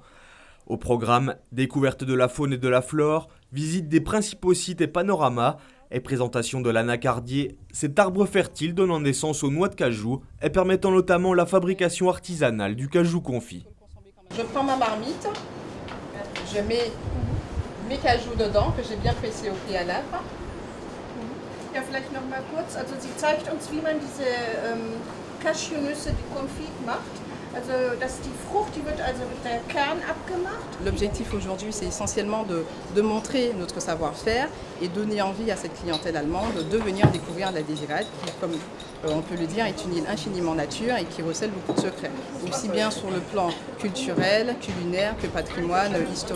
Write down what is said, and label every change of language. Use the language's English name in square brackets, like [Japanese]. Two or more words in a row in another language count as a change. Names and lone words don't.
[French] Au programme, découverte de la faune et de la flore, visite des principaux sites et panoramas, et présentation de l'anacardier, cet arbre fertile donnant naissance aux noix de cajou et permettant notamment la fabrication artisanale du cajou confit. Je prends ma marmite, je mets mes cajous dedans que j'ai bien pressés au préalable. [German] Ja, vielleicht noch mal kurz. Also sie zeigt uns, wie man diese Cashewnüsse, die Confit macht. Also die Frucht, die wird also mit der Kern abgemacht. [French] L'objectif aujourd'hui, c'est essentiellement de montrer notre savoir-faire et donner envie à cette clientèle allemande de venir découvrir la Désirade, qui, comme on peut le dire, est une île infiniment nature et qui recèle beaucoup de secrets, aussi bien sur le plan culturel, culinaire que patrimoine historique.